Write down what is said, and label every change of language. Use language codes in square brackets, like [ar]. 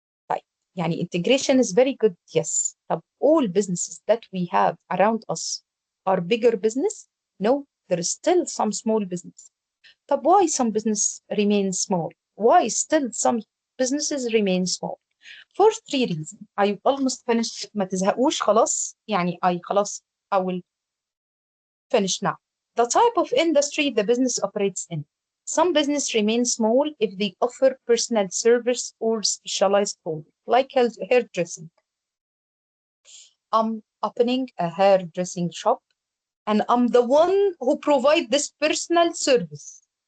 [ar] طيب يعني [en] integration is very good, yes. [ar] طب [en] all businesses that we have around us are bigger business? No, there is still some small business. [ar] طب [en] why some business remain small? Why still some businesses remain small? For 3 reasons. I almost finished. [ar] ما تزهقوش خلاص يعني خلاص [en] I will finish now. The type of industry the business operates in. Some business remain small if they offer personal service or specialized product, like hairdressing. I'm opening a hairdressing shop and I'm the one who provide this personal service.